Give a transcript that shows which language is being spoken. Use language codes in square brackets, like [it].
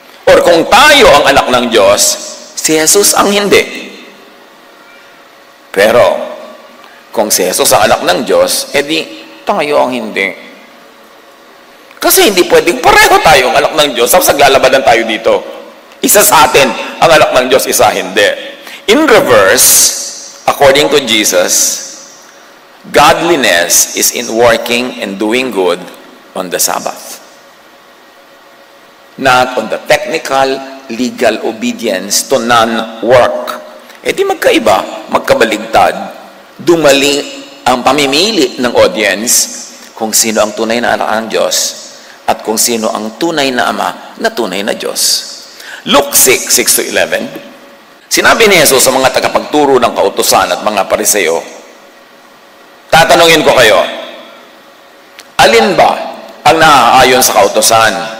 [tl] Or kung tayo ang anak ng Diyos, si Jesus ang hindi. Pero, kung si Jesus ang anak ng Diyos, edi tayo ang hindi. Kasi hindi pwedeng pareho tayong anak ng Diyos tapos naglalabanan tayo dito. Isa sa atin ang anak ng Diyos, isa hindi. [en] In reverse, according to Jesus, godliness is in working and doing good on the Sabbath. Not on the technical, legal obedience to non-work. [tl] E di magkaiba, magkabaligtad, dumali ang pamimili ng audience kung sino ang tunay na anak ng Diyos at kung sino ang tunay na ama na tunay na Diyos. Luke 6:6-11, sinabi ni Jesus sa mga tagapagturo ng kautusan at mga pariseo, tatanungin ko kayo, alin ba ang naaayon sa kautusan?